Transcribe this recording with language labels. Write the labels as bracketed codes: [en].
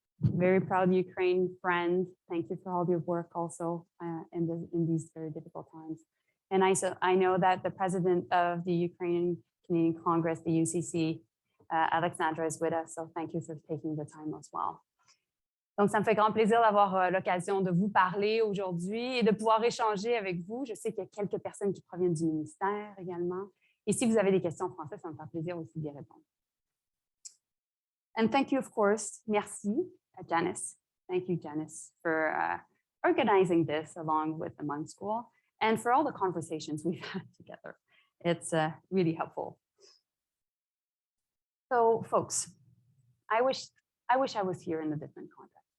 [en] Very proud Ukraine friend. Thank you for all your work also in these very difficult times. And I know that the president of the Ukrainian Canadian Congress, the UCC, Alexandra is with us, so thank you for taking the time as well. [fr] Donc, ça me fait grand plaisir d'avoir l'occasion de vous parler aujourd'hui et de pouvoir échanger avec vous. Je sais qu'il y a quelques personnes qui proviennent du ministère également. Et si vous avez des questions en français, ça me fait plaisir aussi d'y répondre. [en] And thank you, of course, merci, Janice. Thank you, Janice, for organizing this along with the Munk School and for all the conversations we've had together. It's really helpful. So, folks, I wish I was here in a different context.